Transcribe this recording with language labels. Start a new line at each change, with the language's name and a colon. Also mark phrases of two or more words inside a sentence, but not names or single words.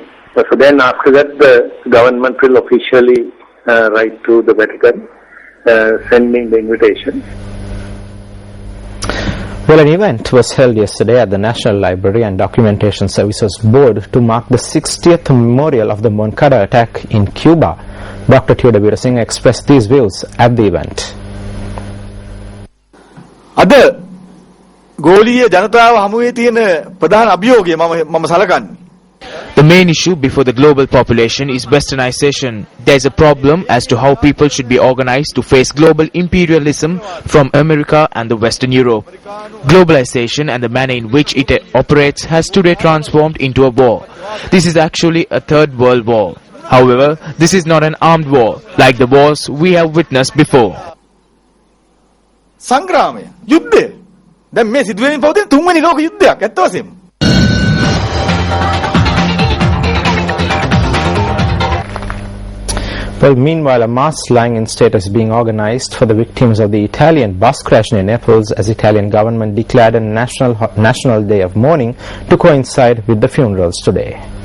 English: So then after that, the government will officially write to the Vatican, sending the invitation. Well, an event was held yesterday at the National Library and Documentation Services Board to mark the 60th memorial of the Moncada attack in Cuba. Dr. Theodore Veerasinghe expressed these views at the event.
Sinhala: අද ගෝලීය ජනතාව හමුවේ තියෙන ප්‍රධාන අභියෝගය මම සලකන්නේ.
English: The main issue before the global population is westernization. There is a problem as to how people should be organized to face global imperialism from America and the Western Europe. Globalization and the manner in which it operates has today transformed into a war. This is actually a third world war. However, this is not an armed war like the wars we have witnessed before.
Sinhala: සංග්‍රාමය යුද්ධය දැන් මේ සිදුවෙමින් පවතින තුන්වෙනි ලෝක යුද්ධයක් ඇත්ත වශයෙන්ම.
English: Well, meanwhile, a mass lying-in state is being organized for the victims of the Italian bus crash near Naples as Italian government declared a national day of mourning to coincide with the funerals today.